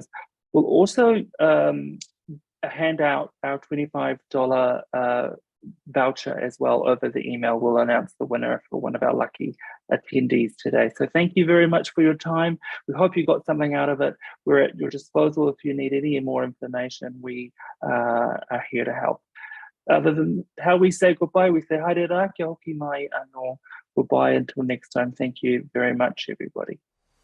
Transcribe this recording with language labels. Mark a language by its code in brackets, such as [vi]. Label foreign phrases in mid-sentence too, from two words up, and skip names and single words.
[en] We'll also hand out our $25 voucher as well over the email. We'll announce the winner for one of our lucky attendees today. So thank you very much for your time. We hope you got something out of it. We're at your disposal if you need any more information. We are here to help. Other than how we say goodbye, we say [mi] haere rā, kia hoki mai anō. [en] Goodbye until next time. Thank you very much, everybody.